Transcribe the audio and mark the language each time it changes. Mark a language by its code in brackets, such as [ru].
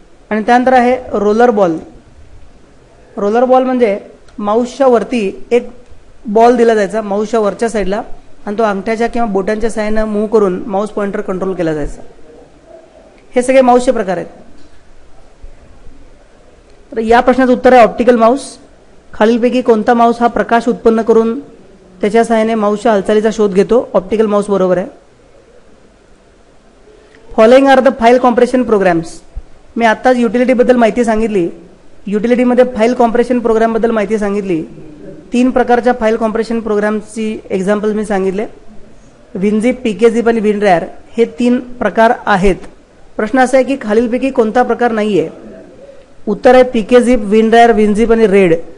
[mr] आणि त्यानंतर आहे रोलर बॉल. रोलर बॉल म्हणजे माऊसच्या वरती एक बॉल दिला जायचा माऊसच्या वरच्या साईडला आणि तो अंगठ्याच्या किंवा बोटांच्या सहाय्यानं मूव्ह करून माऊस पॉइंटर कंट्रोल केला जायचा. हे सगळे माऊसचे प्रकार आहेत. तर या प्रश्नाचं उत्तर आहे ऑप्टिकल माऊस. खालीलपैकी कोणता माऊस हा प्रकाश उत्पन्न करून त्याच्या सहाय्याने माऊसच्या हालचालीचा शोध घेतो? ऑप्टिकल माऊस बरोबर आहे. [en] Following are the file compression programs. [mr] मी आत्ताच युटिलिटीबद्दल माहिती सांगितली. युटिलिटीमध्ये फाईल कॉम्प्रेशन प्रोग्रामबद्दल माहिती सांगितली. 3 प्रकारच्या फाईल कॉम्प्रेशन प्रोग्रामची एक्झाम्पल मी सांगितले. विनझिप, पीकेझिप आणि विनरॅर हे 3 प्रकार आहेत. प्रश्न असा आहे की खालीलपैकी कोणता प्रकार नाहीये? उत्तर आहे पीकेझिप, विनरॅर, विनझिप आणि रेड.